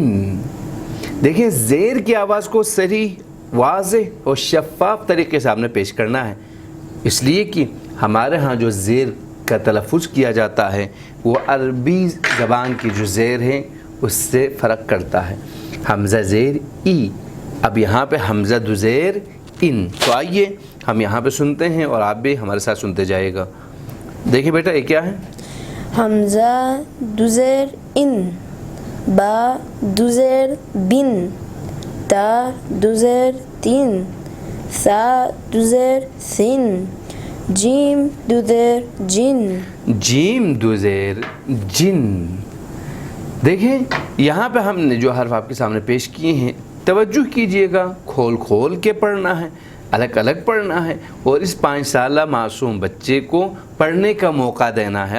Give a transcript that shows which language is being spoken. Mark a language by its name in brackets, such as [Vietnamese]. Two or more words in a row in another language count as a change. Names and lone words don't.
[Urdu] دیکھیں، زیر کی آواز کو صحیح، واضح اور شفاف طریقے سے آپ نے پیش کرنا ہے، اس لیے کہ ہمارے ہاں جو زیر کا تلفظ کیا جاتا ہے وہ عربی زبان کی جو زیر ہے اس سے فرق کرتا ہے. حمزہ زیر ای، اب یہاں پہ حمزہ دو زیر ان. تو آئیے ہم یہاں پہ سنتے ہیں اور آپ بھی ہمارے ساتھ سنتے جائے گا. دیکھیں بیٹا، یہ کیا ہے؟ حمزہ دو زیر ان، با دو زیر بن، تا دو زیر تین، ثا دو زیر سن، جیم دو زیر جن، جیم دو زیر جن. دیکھیں، یہاں پہ ہم نے جو حرف آپ کے سامنے پیش کیے ہیں، توجہ کیجئے گا، کھول کے پڑھنا ہے، الگ الگ پڑھنا ہے، اور اس 5 سالہ معصوم بچے کو پڑھنے کا موقع دینا ہے.